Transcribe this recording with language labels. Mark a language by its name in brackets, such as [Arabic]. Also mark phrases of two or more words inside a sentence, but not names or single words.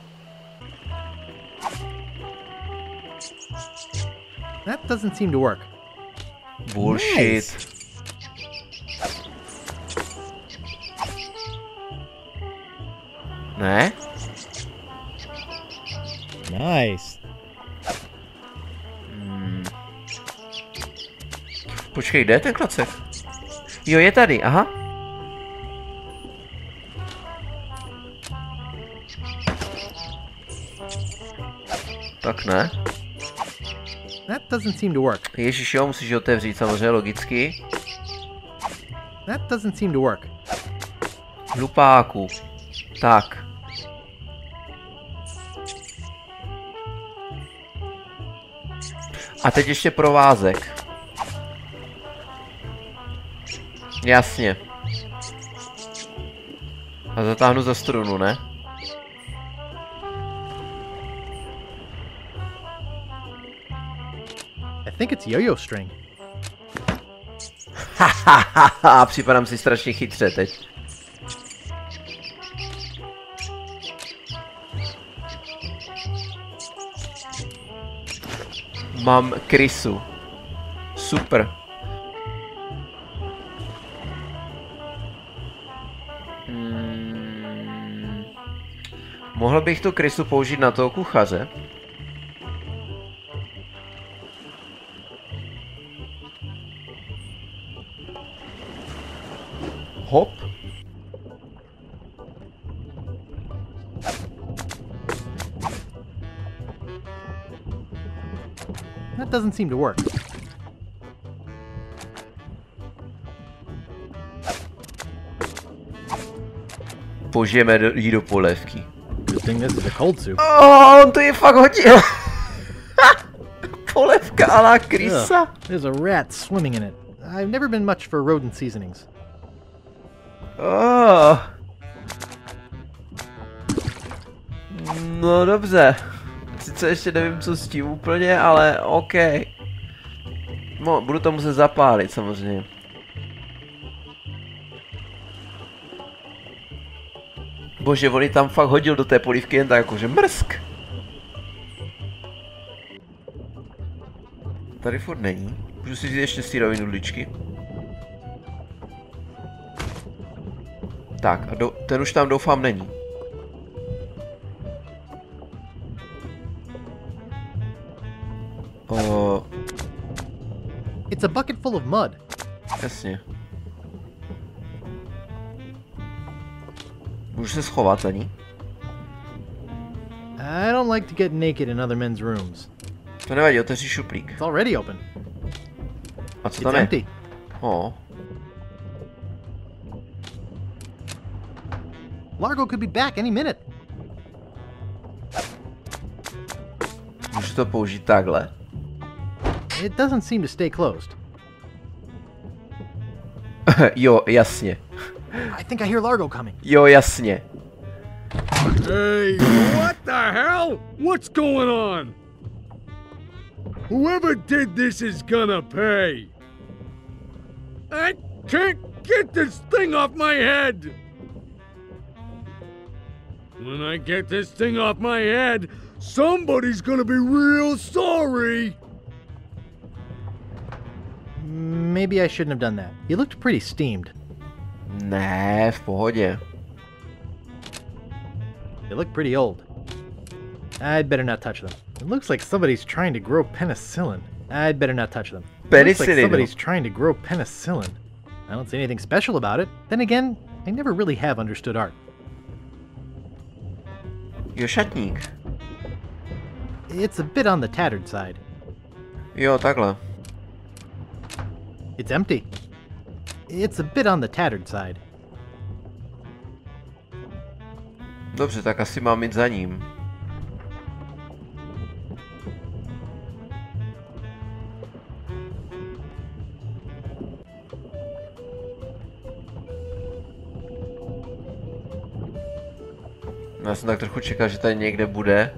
[English] That doesn't seem to work. Bullshit. Nice. Ne? Nice. [Czech] Počkej, kde je ten klacek? Jo, je tady, aha. Tak ne. [English] That doesn't seem to work. [Czech] Ježiš, jo, musíš otevřít, samozřejmě, logicky. [English] That doesn't seem to work. [Czech] Hlupáku. Tak. A teď ještě provázek. Jasně. A zatáhnu za strunu, ne? [English] I think it's yo-yo string. [Czech] Hahaha, připadám si strašně chytře teď. Mám krysu. Super. Mohl bych tu krysu použít na toho kuchaře? Hop. [English] That doesn't seem to work. [Czech] Použijeme jí do polévky. [English] Good thing this is a cold soup. [Czech] On to je fakt hodil. Polévka a la krysa. [English] There's a rat swimming in it. I've never been much for rodent seasonings. [Czech] No dobře. Sice ještě nevím, co s tím úplně, ale OK. No, budu to muset zapálit samozřejmě. Bože, on ji tam fakt hodil do té polívky jen tak jakože mrsk. Tady furt není. Můžu si říct ještě sýrový nudličky. Tak, a ten už tam doufám není. [English] It's a bucket full of mud. [Czech] Jasně. Můžu se schovat za ní? [English] I don't like to get naked in other men's rooms. [Czech] To nevadí, otevři šuplík. [English] It's already open. [Czech] A co tam je? [English] Empty. Largo could be back any minute. [Czech] Můžu to použít takhle? [English] It doesn't seem to stay closed. [Czech] Jo, jasně. [English] I think I hear Largo coming. [Czech] Jo, jasně. [English] Hey, what the hell? What's going on? Whoever did this is gonna pay. I can't get this thing off my head. When I get this thing off my head, somebody's gonna be real sorry. Maybe I shouldn't have done that. He looked pretty steamed. [Czech] Ne, v pohodě. [English] They look pretty old. I'd better not touch them. It looks like somebody's trying to grow penicillin. I'd better not touch them. It looks like somebody's trying to grow penicillin. I don't see anything special about it. Then again, I never really have understood art. [Czech] Jo, šatník. [English] It's a bit on the tattered side. [Czech] Jo, takhle. [English] It's empty. It's a bit on the tattered side. [Czech] Dobře, tak asi mám jít za ním. Já jsem tak trochu čekal, že tady někde bude.